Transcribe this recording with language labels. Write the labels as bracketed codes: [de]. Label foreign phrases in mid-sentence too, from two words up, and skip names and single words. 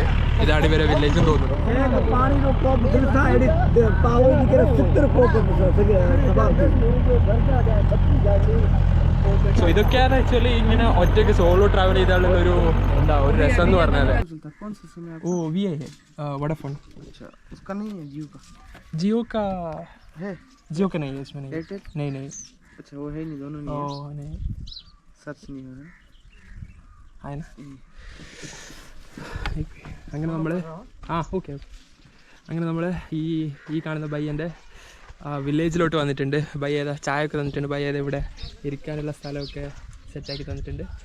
[ml] ഇതാണ് ഇവരെ വില്ലേജും തോന്നുന്നു. സോ ഇതൊക്കെയാണ് ആക്ച്വലി ഇങ്ങനെ ഒറ്റയ്ക്ക് [en] solo travel [ml] ചെയ്താലുള്ള ഒരു എന്താ ഒരു രസം എന്ന് പറഞ്ഞാൽ. [hi] ഓ വി ഐ वोडाफोन उसका नहीं है जियो का है जियो का नहीं है इसमें नहीं एयरटेल नहीं नहीं अच्छा वो है नहीं दोनों ओ नहीं नहीं सर्च नहीं हो रहा [ml] ആയന അങ്ങനെ നമ്മൾ ഓക്കെ അങ്ങനെ നമ്മൾ ഈ കാണുന്ന ബയ്യൻ്റെ വില്ലേജിലോട്ട് വന്നിട്ടുണ്ട്. ബയ്യ ഏതാ ചായ ഒക്കെ തന്നിട്ടുണ്ട്. ബയ്യ ഏതാ ഇവിടെ ഇരിക്കാനുള്ള സ്ഥലമൊക്കെ സെറ്റാക്കി തന്നിട്ടുണ്ട്.